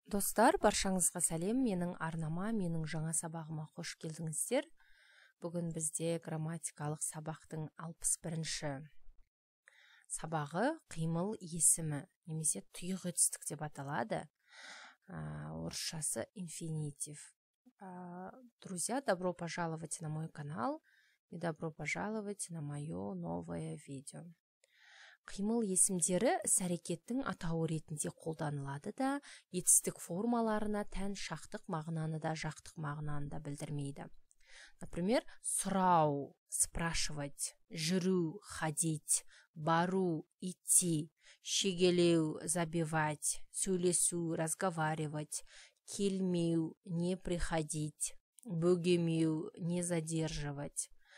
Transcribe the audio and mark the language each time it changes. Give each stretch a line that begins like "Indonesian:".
Kazakh: Достар, баршаңызға сәлем. Менің арнама, менің жаңа сабағыма қош келдіңіздер. Бүгін бізде грамматикалық сабақтың 61-ші сабағы қимыл есімі, немесе тұйық етістік деп аталады. Орысшасы инфинитив.
Russian: Друзья, добро пожаловать на мой канал и добро пожаловать на мое новое видео.
Kazakh: Қимыл есімдері іс-әрекеттің атауы ретінде қолданылады да, етістік формаларына тән шақтық мағынаны да, жақтық мағынаны да білдірмейді.
Russian: Например, сұрау, спрашивать, жүру, ходить, бару, идти, шегелеу, забивать, сөйлесу, разговаривать, келмеу, не приходить, бөгемеу, не задерживать.